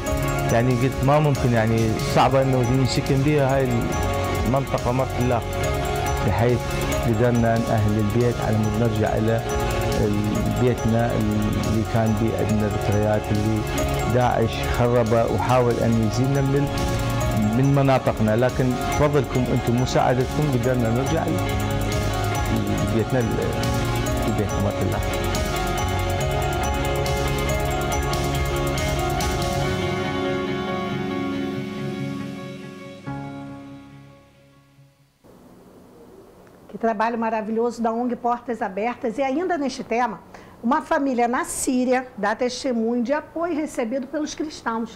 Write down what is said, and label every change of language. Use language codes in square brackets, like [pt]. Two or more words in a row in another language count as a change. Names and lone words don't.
[ar] يعني قلت ما ممكن، يعني صعبة إنه نسكن بها هاي المنطقة مرت الله، بحيث قدرنا نأهل البيت على مود نرجع إلى بيتنا اللي كان به عندنا ذكريات، اللي داعش خربه وحاول أن يزيلنا من مناطقنا، لكن بفضلكم أنتم مساعدتكم قدرنا نرجع لبيتنا في بيت مرت الله. [pt] Que trabalho maravilhoso da ONG Portas Abertas. E ainda neste tema, uma família na Síria dá testemunho de apoio recebido pelos cristãos.